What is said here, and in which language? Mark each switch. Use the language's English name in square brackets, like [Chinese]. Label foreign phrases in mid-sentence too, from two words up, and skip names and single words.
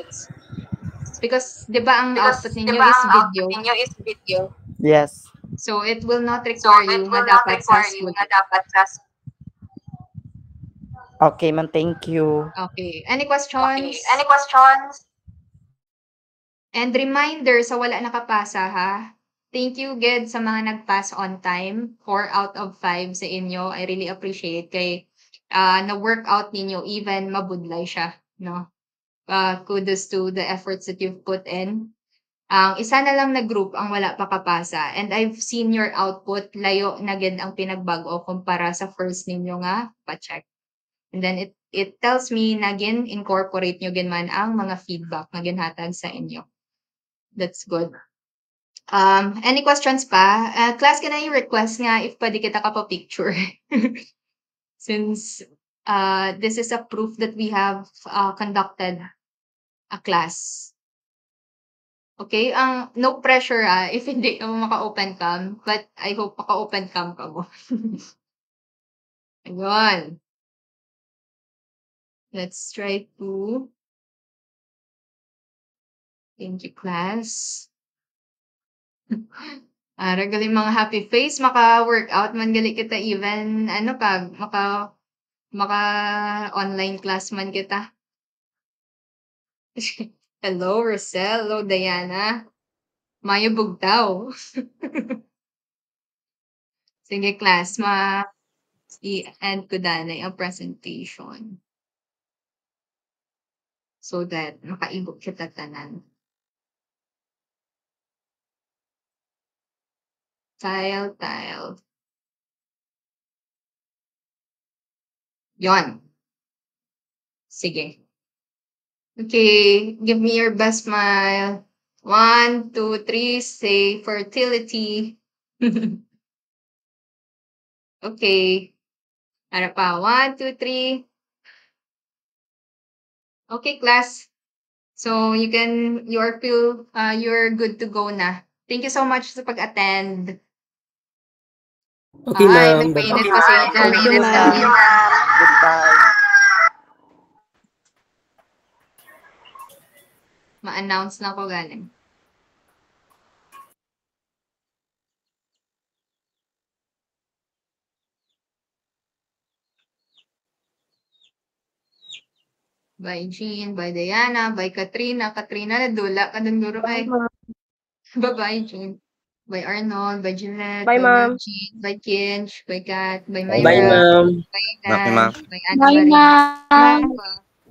[Hiligaynon] Because [Filipino] di ba [Hiligaynon] ang output ninyo is video? [English] Yes. So it will not require you [Hiligaynon] nga dapat sa school. [English] Okay, ma'am. Thank you. Okay. Any questions? And reminder [Hiligaynon] sa wala nakapasa ha. [English] Thank you, Ged, [Hiligaynon] sa mga nag-pass [English] on time. [Hiligaynon] 4 out of 5 sa inyo. [English] I really appreciate [Hiligaynon] kay na-workout ninyo even mabudlay siya. No? [English] Kudos to the efforts that you've put in. [Hiligaynon] Isa na lang na group ang wala pa kapasa. [English] And I've seen your output. [Hiligaynon] Layo na ged ang pinagbago kumpara sa first ninyo nga pa-check. [English] And then it tells me [Hiligaynon] na incorporate nyo man ang mga feedback na ginhatag sa inyo. [English] That's good. Any questions pa? Class, can I request [Hiligaynon] nga if pwede kita ka pa picture? [English] Since this is a proof that we have conducted a class. Okay? No pressure if [Filipino] hindi ka maka-open cam, [English] but I hope [Hiligaynon] maka-open cam ka mo. [Filipino] Ayun. [English] Let's try to. Thank you, class. [Hiligaynon] Galing mga [English] happy face, [Hiligaynon] maka-workout man gali kita even maka [English] online class [Hiligaynon] man kita. [English] Hello, Rosel. Hello, Diana. [Hiligaynon] Maya Bugtaw. Sige, class, i-end ko danay ang presentation. [English] So that [Hiligaynon] makaibog kita tanan. [English] Tile. [Filipino] Yon. [Hiligaynon] Sige. [English] Okay, give me your best smile. 1, 2, 3, say fertility. Okay. [Hiligaynon] Ano pa? [English] 1, 2, 3. Okay, class. So you're good to go na. Thank you so much [Hiligaynon] sa pag-attend. [English] Okay, ma'am. [Filipino] Nagpainit kasi dyan. [English] Goodbye. [Hiligaynon] Ma-announce na ko galing. [English] Bye, Jean. Bye, Diana. Bye, Katrina. [Hiligaynon] Katrina, nadula ka dun guro kay. [English] Bye-bye, Jean. Bye, Arnold. Bye, Jeanette. Bye, ma'am. Jean. Bye, Kinch. Bye, Kat. Bye, Myra. Bye, ma'am. Bye, Bye, ma'am. Bye, Anne Marie. Bye, ma'am. Bye.